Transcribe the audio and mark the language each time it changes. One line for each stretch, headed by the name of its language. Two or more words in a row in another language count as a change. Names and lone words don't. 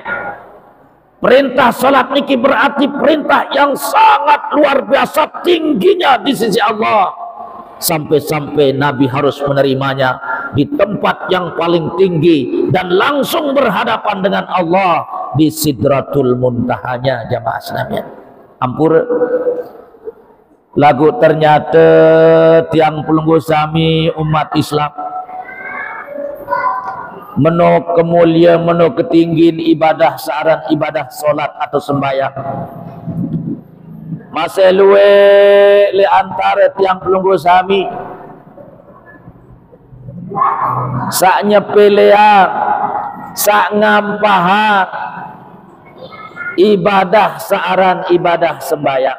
Indonesian: Perintah solat niki berarti perintah yang sangat luar biasa tingginya di sisi Allah. Sampai-sampai Nabi harus menerimanya di tempat yang paling tinggi dan langsung berhadapan dengan Allah di Sidratul Muntahanya jamaah sekalian.
Sasak: Ampun. Lagu ternyata tiang pelunggu sami umat Islam meno kemuliaan, meno ketinggian ibadah searan ibadah solat atau sembahyang masih luwe le antara tiang pelunggu sami sak nyepelean, sak ngampahan ibadah searan ibadah sembahyang.